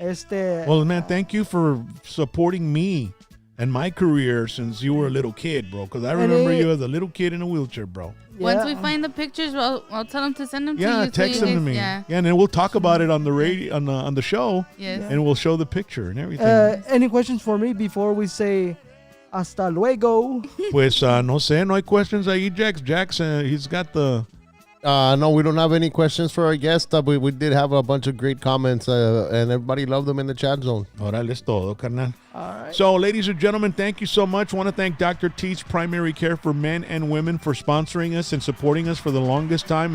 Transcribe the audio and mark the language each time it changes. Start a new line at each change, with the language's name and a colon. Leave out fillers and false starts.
English: Well, man, thank you for supporting me and my career since you were a little kid, bro. Because I remember you as a little kid in a wheelchair, bro. Once we find the pictures, I'll tell them to send them to you. Yeah, text them to me. Yeah, and then we'll talk about it on the radio, on the show. Yes. And we'll show the picture and everything. Any questions for me before we say
Spanish: hasta luego? Pues no sé, no hay questions ahí, Jax.
English: Jax, he's got the... No, we don't have any questions for our guest. We did have a bunch of great comments, and everybody loved them in the chat zone.
Spanish: Órale, es todo, carnal.
English: All right. So, ladies and gentlemen, thank you so much. I want to thank Dr. Teach Primary Care for Men and Women for sponsoring us and supporting us for the longest time.